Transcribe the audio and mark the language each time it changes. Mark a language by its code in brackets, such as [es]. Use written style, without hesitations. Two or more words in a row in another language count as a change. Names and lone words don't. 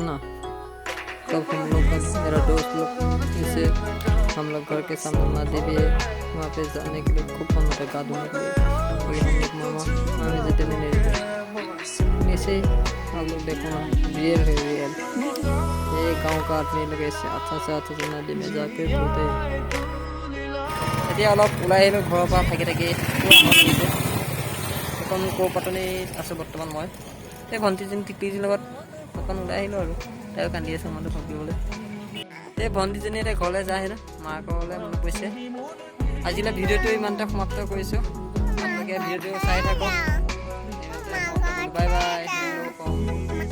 [hi] ना तब हम लोग मेरा दोस्त लोग इसे हम लोग घर के सामने नदी भी है वहाँ पे जाने के लिए खूब मन होता है गा धोने के लिए और हम लोग मामी जाते नहीं देते ऐसे आप लोग देखो ना रियल है रियल ये गांव का आदमी लोग ऐसे अच्छा से नदी में जाके धोते हैं [as] এতিয়া অলপ ওলাই আহিলোঁ ঘৰৰ পৰা থাকি এখন কৌপাতনিত আছোঁ বৰ্তমান মই এই ভণ্টিজনী টিকলিজনীৰ লগত অকণ ওলাই আহিলোঁ আৰু তাইও কান্দি আছে মনটো থাকিবলৈ এই ভণ্টিজনী এতিয়া ঘৰলৈ যায় না মাকলৈ মনত পৰিছে আজিলৈ ভিডিঅ'টো ইমানটা সমাপ্ত কৰিছোঁ আপোনালোকে ভিডিঅ'টো চাই থাকক বাই বাই।